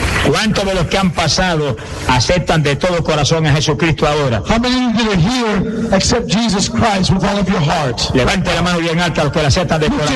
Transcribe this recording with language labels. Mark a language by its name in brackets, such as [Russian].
[Spanish] ¿Cuántos de los que han pasado aceptan de todo corazón a Jesucristo ahora? [English] How many of you that are here accept Jesus Christ with all of your heart? [Spanish] Levante la mano bien alta a los que la aceptan de corazón.